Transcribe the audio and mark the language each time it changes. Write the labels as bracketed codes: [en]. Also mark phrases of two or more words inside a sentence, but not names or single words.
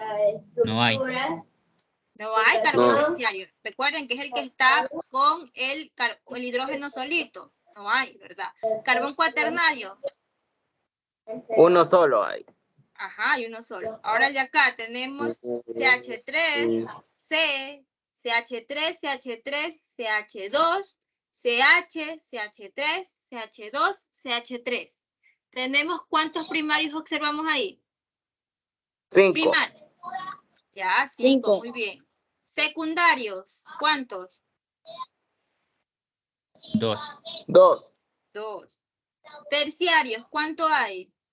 [es] No hay. No hay carbón No. terciario. Recuerden que es el que está con el hidrógeno solito. No hay, ¿verdad? Carbón cuaternario. 1 solo hay. Ajá, hay uno solo. Ahora el de acá tenemos CH3, C, CH3, CH3, CH2, CH, CH3, CH2, CH3. ¿Tenemos cuántos primarios observamos ahí? 5. Primarios. Ya, 5, Cinco. muy bien. Secundarios, ¿cuántos? 2. 2. 2. Terciarios, ¿cuánto hay?